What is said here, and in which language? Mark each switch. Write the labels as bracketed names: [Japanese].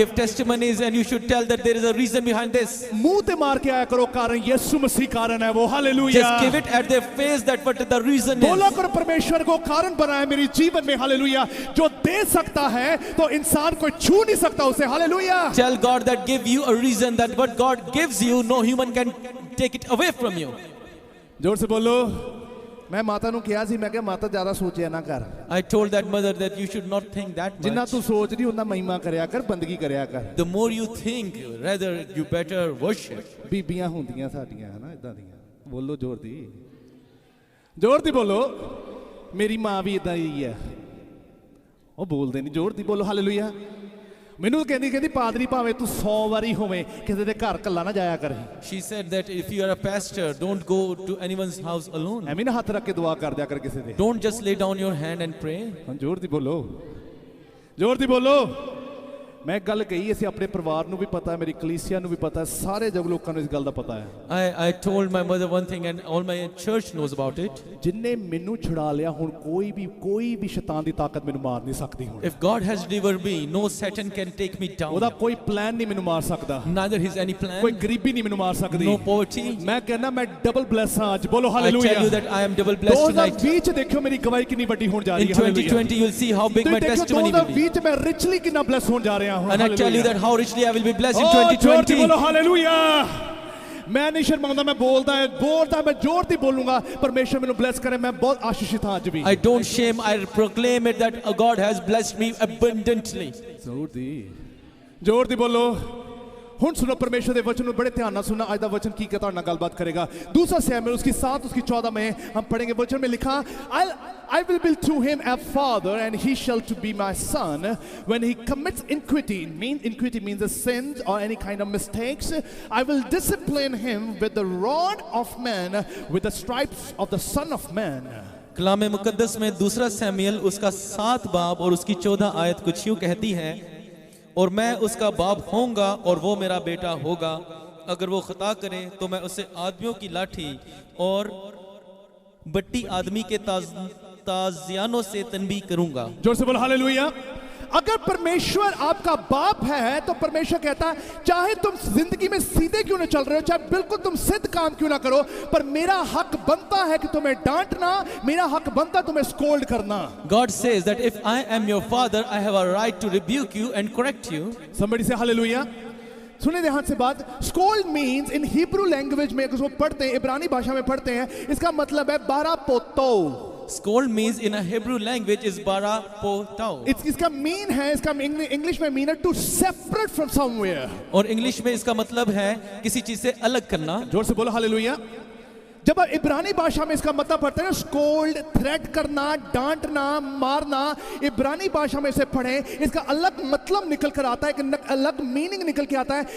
[English] Give testimonies and you should tell that there is a reason behind this. [Hindi] मुंह ते मार के आया करो कारण यीशु मसीह कारण है वो hallelujah [English] Just give it at their face that what the reason [Hindi] बोला [English] is. [Hindi] करो परमेश्वर को कारण बनाया मेरे जीवन में हालेलुया जो दे सकता है तो इंसान कोई छू नहीं सकता उसे hallelujah [English] Tell God that give you a reason that what God gives you, no human can take it away from you. [Hindi] जोर से बोलो मैं माता [Punjabi] ਨੂੰ ਕਿਹਾ ਸੀ ਮੈਂ ਕਿਹਾ ਮਾਤਾ ਜ਼ਿਆਦਾ ਸੋਚਿਆ ਨਾ ਕਰ [English] I told that mother that you should not think that [Punjabi] ਜਿੰਨਾ [English] much. [Punjabi] ਤੂੰ ਸੋਚਦੀ ਉਹਨਾਂ ਮਹਿਮਾ ਕਰਿਆ ਕਰ ਬੰਦਗੀ ਕਰਿਆ ਕਰ [English] The more you think, rather you better worship. [Punjabi] ਬੀਬੀਆਂ ਹੁੰਦੀਆਂ ਸਾਡੀਆਂ ਹਨਾ ਇਦਾਂ ਦੀਆਂ ਬੋਲੋ ਜ਼ੋਰ ਦੀ ਬੋਲੋ ਮੇਰੀ ਮਾਂ ਵੀ ਇਦਾਂ ਹੀ ਹੈ ਉਹ ਬੋਲਦੇ ਨਹੀਂ ਜ਼ੋਰ ਦੀ ਬੋਲੋ ਹਾਲੇਲੂਇਆ ਮੈਨੂੰ ਕਹਿੰਦੀ ਪਾਦਰੀ ਭਾਵੇਂ ਤੂੰ 100 ਵਾਰੀ ਹੋਵੇਂ ਕਿਸੇ ਦੇ ਘਰ ਕੱਲਾ ਨਾ ਜਾਇਆ ਕਰ [English] She said that if you are a pastor, don't go to anyone's house alone. [Punjabi] ਐਵੇਂ ਨਾ ਹੱਥ ਰੱਖ ਕੇ ਦੁਆ ਕਰ ਦਿਆ ਕਰ ਕਿਸੇ ਦੇ [English] Don't just lay down your hand and pray. [Punjabi] ਹਾਂ ਜ਼ੋਰ ਦੀ ਬੋਲੋ ਮੈਂ ਗੱਲ ਕਹੀ ਅਸੀਂ ਆਪਣੇ ਪਰਿਵਾਰ ਨੂੰ ਵੀ ਪਤਾ ਹੈ ਮੇਰੀ ਕਲੀਸਿਆ ਨੂੰ ਵੀ ਪਤਾ ਹੈ ਸਾਰੇ ਜਗ ਲੋਕਾਂ ਨੂੰ ਇਸ ਗੱਲ ਦਾ ਪਤਾ ਹੈ [English] I told my mother one thing and all my church knows about it. [Punjabi] ਜਿੰਨੇ ਮੈਨੂੰ ਛੁਡਾ ਲਿਆ ਹੁਣ ਕੋਈ ਵੀ ਸ਼ੈਤਾਨ ਦੀ ਤਾਕਤ ਮੈਨੂੰ ਮਾਰ ਨਹੀਂ ਸਕਦੀ ਹੁਣ [English] If God has delivered me, no Satan can take me [Punjabi] ਉਹਦਾ [English] down. [Punjabi] ਕੋਈ ਪਲਾਨ ਨਹੀਂ ਮੈਨੂੰ ਮਾਰ ਸਕਦਾ [English] Neither his any [Punjabi] ਕੋਈ [English] plan, [Punjabi] ਗਰੀਬੀ ਨਹੀਂ ਮੈਨੂੰ ਮਾਰ ਸਕਦੀ [English] no poverty. [Punjabi] ਮੈਂ ਕਹਿੰਦਾ ਮੈਂ ਡਬਲ ਬਲੈਸ ਹਾਂ ਅੱਜ ਬੋਲੋ [English] I tell [Punjabi] hallelujah [English] you that I am double blessed tonight. [Punjabi] 2020 ਚ ਦੇਖਿਓ ਮੇਰੀ ਗਵਾਹੀ ਕਿੰਨੀ ਵੱਡੀ ਹੋਣ ਜਾ ਰਹੀ [English] In [Punjabi] ਹੈ hallelujah [English] 2020, you'll see how big my [Punjabi] ਤੁਸੀਂ ਦੇਖਿਓ [English] testimony will be. [Punjabi] 2020 ਚ ਮੈਂ ਰਿਚਲੀ ਕਿੰਨਾ ਬਲੈਸ ਹੋਣ ਜਾ ਰਿਹਾ ਹਾਂ [English] And I tell you that how richly I will be blessed in [Punjabi] ਜ਼ੋਰ ਦੀ [English] 2020. [Punjabi] ਬੋਲੋ ਹਾਲੇਲੂਇਆ ਮੈਂ ਨਹੀਂ ਸ਼ਰਮਾਉਂਦਾ ਮੈਂ ਬੋਲਦਾ ਮੈਂ ਜ਼ੋਰ ਦੀ ਬੋਲੂੰਗਾ ਪਰਮੇਸ਼ਰ ਮੈਨੂੰ ਬਲੈਸ ਕਰੇ ਮੈਂ ਬਹੁਤ ਆਸ਼ੀਸ਼ਿਤ ਹਾਂ ਅੱਜ ਵੀ [English] I don't shame, I proclaim it that God has blessed me abundantly. [Punjabi] ਜ਼ੋਰ ਦੀ ਬੋਲੋ ਹੁਣ [Hindi] सुनो परमेश्वर के वचन बड़े ध्यान ਨਾਲ सुनना आज का वचन की कहता है गलबात करेगा दूसरा सैमुएल उसकी 7 उसकी 14 में हम पढ़ेंगे वचन में लिखा [English] I will build to him a father and he shall to be my son when he commits iniquity means a sin or any kind of mistakes I will discipline him with the rod of man with the stripes of the son of man [Hindi] कलाम मुकद्दस में दूसरा Samuel उसका 7 बाब और उसकी 14 आयत कुछ यूं कहती है और मैं उसका बाप होऊंगा और वो मेरा बेटा होगा अगर वो खता करे तो मैं उसे आदमियों की लाठी और बट्टी आदमी के ताजियानों से तनबीह करूंगा जोर से बोलो हालेलुया अगर परमेश्वर आपका बाप है तो परमेश्वर कहता है चाहे तुम जिंदगी में सीधे क्यों ना चल रहे हो, चाहे बिल्कुल तुम सिद्ध काम क्यों ना करो, पर मेरा हक बनता है कि तुम्हें डांटना, मेरा हक बनता है तुम्हें स्कोल्ड करना. [English] God says that if I am your father, I have a right to rebuke you and correct you. Somebody say hallelujah. [Hindi] सुने ध्यान से बात. [English] scold means in Hebrew language [Hindi] में, अगर उसको पढ़ते हैं, इब्रानी भाषा में पढ़ते हैं, इसका मतलब है बारा पोतो. [English] Scold means in a Hebrew language is bara potao. [Hindi] इसका मीन है, इसका इंग्लिश में मीन है [English] To separate from somewhere. [Hindi] और इंग्लिश में इसका मतलब है किसी चीज से अलग करना. जोर से बोलो हालेलुया. जब आप इब्रानी भाषा में इसका मतलब पढ़ते हैं ना, स्कोल्ड, थ्रेट करना, डांटना, मारना, इब्रानी भाषा में इसे पढ़ें, इसका अलग मतलब निकल कर आता है, एक अलग मीनिंग निकल के आता है.